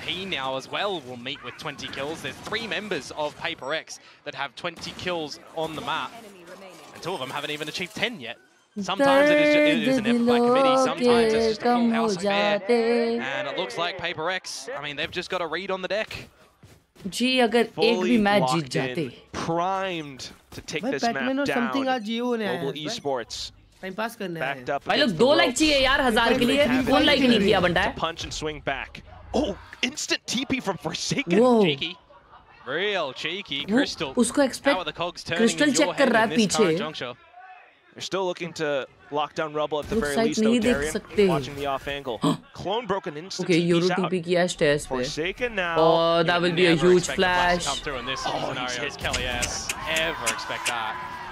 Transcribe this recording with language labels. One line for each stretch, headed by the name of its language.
English: He now as well will meet with 20 kills. There's 3 members of PRX that have 20 kills on the map, and 2 of them haven't even achieved 10 yet. Sometimes it is an effort by committee, sometimes it's just a full house affair, and it looks like PRX, I mean, they've just got a read on the deck.
Hindi: जी अगर एक भी match जीत जाते,
English: primed to take this map down. Global Esports.
Hindi: Time pass करने आए. भाई लोग 2 like चाहिए यार 1000 के लिए. कौन लाइक नहीं किया बंदा है?
English: Punch and swing back. Oh, instant TP from Forsaken. Cheeky. Real cheeky. Crystal.
Hindi: उसको expect Crystal check कर रहा है पीछे.
English: They're still looking to lock down Rubble at the very least, though, Darian, watching the off angle. Clone broken instant Okay, Yoru TP's out.
Hindi: TP किया stairs पे.
English: Forsaken now. Oh, that will be a huge flash. Come through in this scenario. Is Khelraay ever expect that?